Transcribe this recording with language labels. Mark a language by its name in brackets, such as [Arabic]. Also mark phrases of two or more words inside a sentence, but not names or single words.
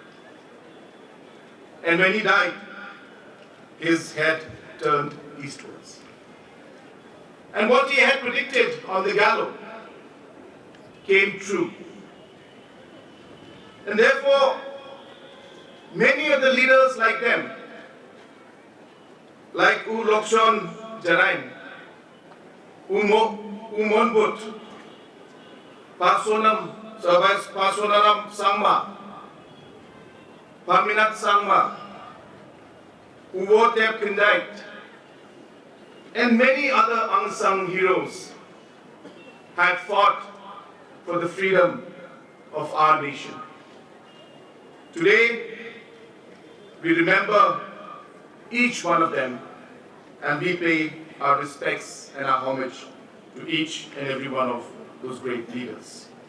[English] And when he died, his head turned eastwards. And what he had predicted on the gallows came true. And therefore, many of the leaders like them, like U Lokshon Jarain, U Monbut, Pasonaram Sangma, Paminat Sangma, U Wotep Kindait, and many other unsung heroes had fought for the freedom of our nation. Today, we remember each one of them and we pay our respects and our homage to each and every one of those great leaders.